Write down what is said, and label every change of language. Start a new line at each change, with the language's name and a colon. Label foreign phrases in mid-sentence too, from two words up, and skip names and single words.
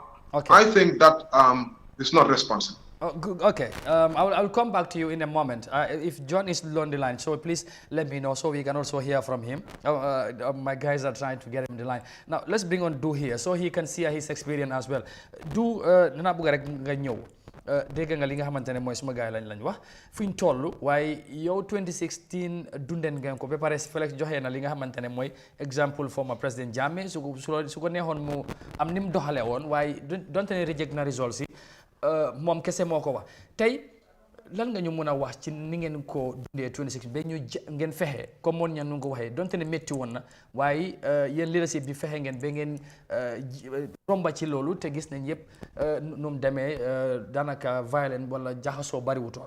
English: Okay. I think that is not responsible. Oh, okay, I'll come back to you in a moment. If John is on the line, so please let me know so we can also hear from him. My guys are trying to get him on the line. Now, let's bring on Du here so he can see his experience as well.
Wolof: Du, nana bëgg rek nga ñëw. Dégg nga li nga xamantene moy suma gaay lañ wax fuñ tollu waaye yow 2016 dunden ngeen ko ba pare Felix joxe na li nga xamantene moy example
English: former president
Wolof: Jammeh su ko neexoon mu am nim doxale woon waaye donte ne reject na results yi moom kese moo ko wax tey lan nga ñu mën a wax ci ni ngeen ko dundee 26 ba ñu ngeen fexe comme moon ñan nu ko waxee donte ne métti woon na waaye yéen leadership bi fexe ngeen ba ngeen romba ci loolu te gis nañ yëpp nu mu demee daanaka violent wala jaxasoo bariwutoon.